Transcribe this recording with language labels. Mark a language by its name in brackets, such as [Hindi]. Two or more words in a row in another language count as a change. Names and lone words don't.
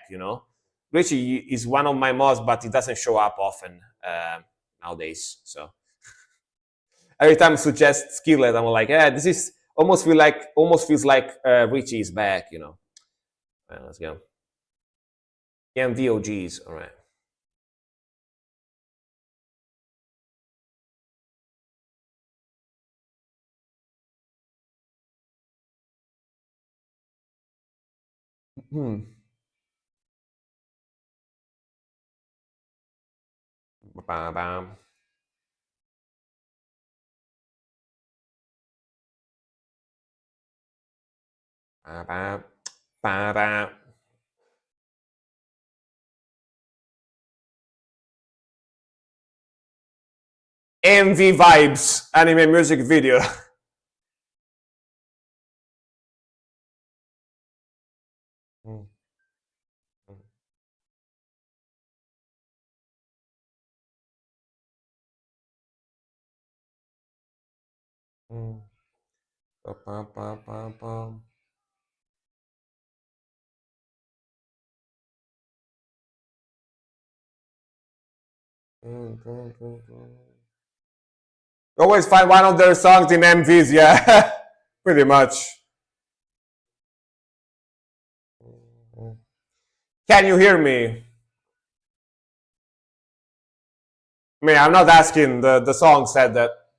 [English] You know, Richie is one of my mods, but he doesn't show up often nowadays. So every time I suggest Skillet, I'm like, yeah, this is almost feels like Richie is back. You know, let's go. MVOGs. All right. Hmm. Bam, bam. Bam, bam. Bam, bam. MV vibes anime music video. Mm, mm. Ba, ba, ba, ba, ba. Always find one of their songs in MVs, yeah. Pretty much. Can you hear me? I mean, I'm not asking, the song said that.